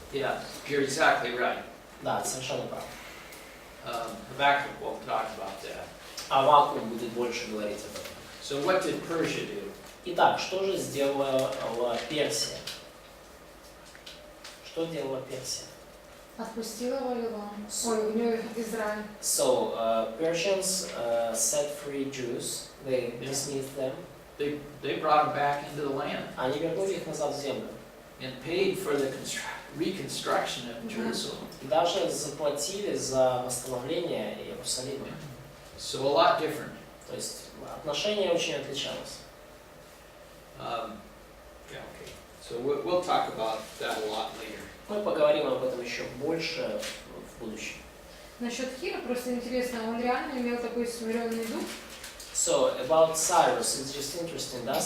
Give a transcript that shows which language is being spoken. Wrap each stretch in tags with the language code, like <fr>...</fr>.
<en>Yeah, you're exactly right.</en> <ru>Да, совершенно прав.</ru> <en>Habakkuk will talk about that.</en> <ru>Авакум будет больше говорить об этом.</ru> <en>So what did Persia do?</en> <ru>Итак, что же сделала Персия? Что делала Персия? Отпустила Вавилон. Ой, у нее Израиль.</ru> <en>So Persians set free Jews. They dismissed them. They brought them back into the land</en> <ru>Они вернули их назад в землю.</ru> <en>and paid for the reconstruction of Jerusalem.</en> <ru>И даже заплатили за восстановление Иерусалима.</ru> <en>So a lot different.</en> <ru>То есть отношение очень отличалось.</ru> <en>Yeah, okay. So we'll talk about that a lot later.</en> <ru>Мы поговорим об этом еще больше в будущем. Насчет Кира просто интересно, он реально имел такой смиренный дух?</ru> <en>So about Cyrus, it's just interesting.</en>